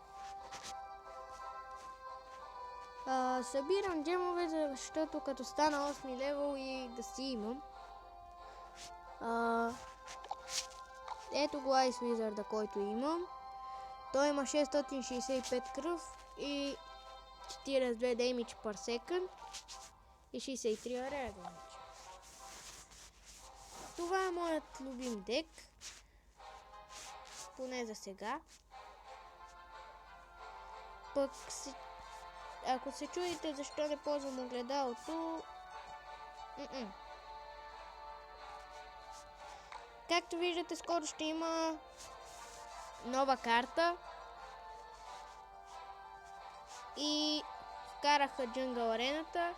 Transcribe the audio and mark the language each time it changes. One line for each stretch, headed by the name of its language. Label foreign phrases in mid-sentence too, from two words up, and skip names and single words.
Bulgarian: Събирам джемове, защото като стана 8 левел и да си имам. Ето го Ice Wizard, който имам. Той има 665 кръв и 42
English: damage per second
Bulgarian: и 63
English: area damage.
Bulgarian: Това е моят любим дек. Поне за сега. Пък ако се чудите защо не ползвам огледалото, както виждате, скоро ще има нова карта и вкараха Jungle арената.